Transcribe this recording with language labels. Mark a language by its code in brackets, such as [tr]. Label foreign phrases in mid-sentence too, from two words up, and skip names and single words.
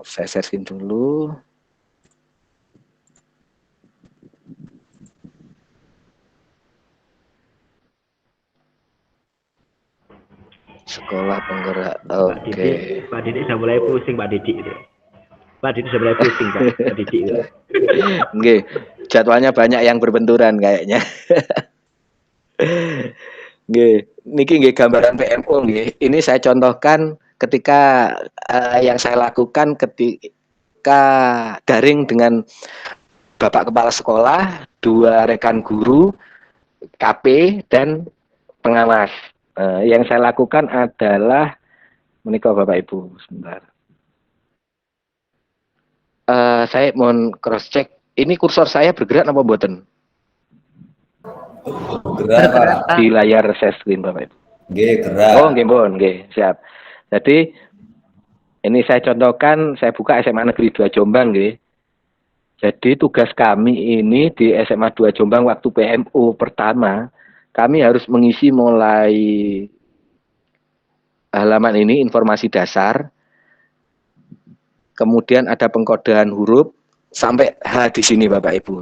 [id] Saya [en] share screen [id] dulu. Sekolah penggerak. Oke. Pak Didik sudah mulai pusing Pak Didik itu. Pak Didik sudah mulai pusing Pak Didik itu. Nggih, jadwalnya banyak yang berbenturan kayaknya. [jv] Nggih, niki nggih gambaran PMO nggih. [id] Ini saya contohkan ketika yang saya lakukan ketika daring dengan Bapak Kepala Sekolah, 2 rekan guru, KP dan pengawas. Yang saya lakukan adalah menikah Bapak Ibu sebentar. Saya mohon [en] cross check. [id] Ini kursor saya bergerak apa mboten? Bergerak di layar [en] share screen [id] Bapak Ibu. [jv] Nggih, gerak. Oh, nggih pun, nggih, [id] siap. Jadi ini saya contohkan, saya buka SMA Negeri 2 Jombang nggih. Jadi tugas kami ini di SMA 2 Jombang waktu PMO pertama, kami harus mengisi mulai halaman ini informasi dasar, kemudian ada pengkodean huruf sampai H di sini Bapak Ibu.